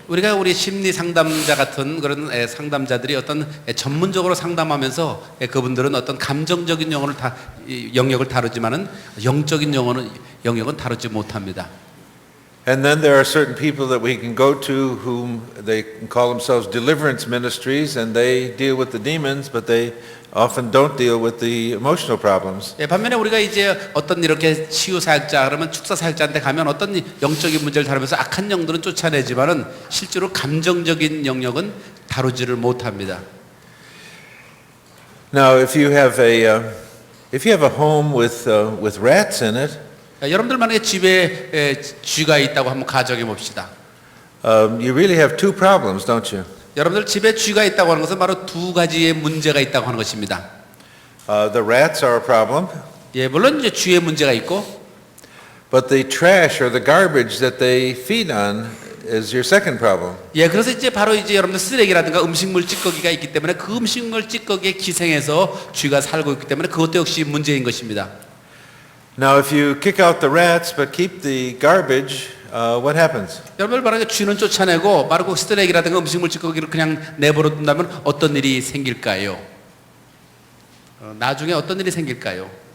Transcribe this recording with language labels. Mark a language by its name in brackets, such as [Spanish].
[Korean] 우리 심리 상담자 같은 그런 상담자들이 어떤 전문적으로 상담하면서 그분들은 어떤 감정적인 영역을 다루지만은 영적인 영역은 다루지 못합니다. [English] And then there are certain people that we can go to whom they call themselves deliverance ministries, and they deal with the demons, but they often don't deal with the emotional problems. [Korean] 예, 반면에 우리가 이제 어떤 이렇게 치유 사역자 그러면 축사 사역자한테 가면 어떤 영적인 문제를 다루면서 악한 영들은 쫓아내지만은 실제로 감정적인 영역은 다루지를 못합니다. [English] Now, if you have a home with rats in it, [Korean] 여러분들 만약에 집에 쥐가 있다고 한번 가정해 봅시다. [English] you really have two problems, don't you? [Korean] 여러분들 집에 쥐가 있다고 하는 것은 바로 두 가지의 문제가 있다고 하는 것입니다. [English] The rats are a problem, [Korean] 예, 물론 이제 쥐의 문제가 있고, [English] but the trash or the garbage that they feed on is your second problem. [Korean] 예, 그래서 이제 바로 이제 여러분들 쓰레기라든가 음식물 찌꺼기가 있기 때문에 그 음식물 찌꺼기에 기생해서 쥐가 살고 있기 때문에 그것도 역시 문제인 것입니다. [English] Now, if you kick out the rats but keep the garbage, what happens? [Korean] 여러분들 만약에 쥐는 쫓아내고 바로 그 쓰레기라든가 음식물 찌꺼기를 그냥 내버려 둔다면 어떤 일이 생길까요? 나중에 어떤 일이 생길까요?